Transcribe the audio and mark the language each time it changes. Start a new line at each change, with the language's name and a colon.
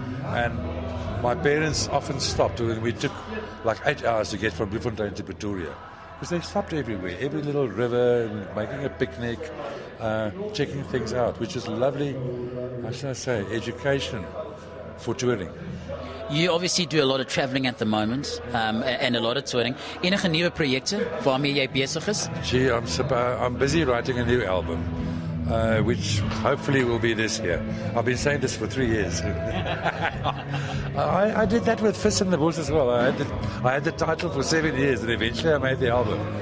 English: And my parents often stopped when we took like 8 hours to get from Bloemfontein to Pretoria. Because they stopped everywhere, every little river, making a picnic, checking things out, which is lovely, how should I say, education for touring. You obviously do a lot of travelling at the moment and a lot of touring.
Afrikaans: Enige nuwe projekte waarmee jy besig is?
English: Gee, I'm busy writing a new album, which hopefully will be this year. I've been saying this for 3 years. I did that with Fist in the Bush as well. I had the title for 7 years, and eventually I made the album.